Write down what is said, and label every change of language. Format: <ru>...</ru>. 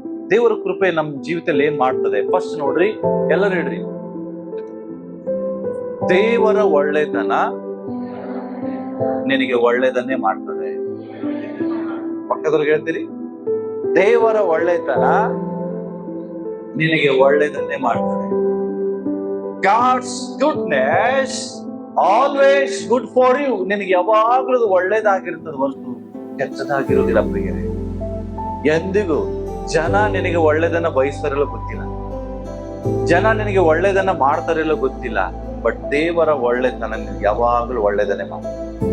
<kn>ದೇವರ ಕೃಪೆ ನಮ್ಮ ಜೀವಿತದಲ್ಲಿ ಏನ್ ಮಾಡ್ತದೆ? ಫಸ್ಟ್ ನೋಡ್ರಿ, ಎಲ್ಲರೂ ಹೇಳ್ರಿ, ದೇವರ ಒಳ್ಳೆತನ ನಿನಗೆ ಒಳ್ಳೆದನ್ನೇ ಮಾಡ್ತದೆ. ಪಕ್ಕದವ್ರಿಗೆ ಹೇಳ್ತೀರಿ, ದೇವರ ಒಳ್ಳೆತನ ನಿನಗೆ ಒಳ್ಳೆದನ್ನೇ ಮಾಡ್ತದೆ.</kn> <en>God's goodness always good for you.</en> <kn>ನಿನಗೆ ಯಾವಾಗಲೂ ಒಳ್ಳೇದಾಗಿರ್ತದೆ ಹೊರತು ಕೆಟ್ಟದಾಗಿರುವುದಿಲ್ಲ ಪ್ರಿಯರೇ. ಎಂದಿಗೂ ಜನ ನಿನಗೆ ಒಳ್ಳೇದನ್ನ ಬಯಸ್ತಾರಲ್ಲ ಗೊತ್ತಿಲ್ಲ, ಜನ ನಿನಗೆ ಒಳ್ಳೇದನ್ನ ಮಾಡ್ತಾರಲ್ಲ ಗೊತ್ತಿಲ್ಲ. ಬಟ್ ದೇವರ ಒಳ್ಳೆತನ ನಿನಗೆ ಯಾವಾಗಲೂ ಒಳ್ಳೇದನ್ನೇ ಮಾಡ್ತಾರೆ.</kn>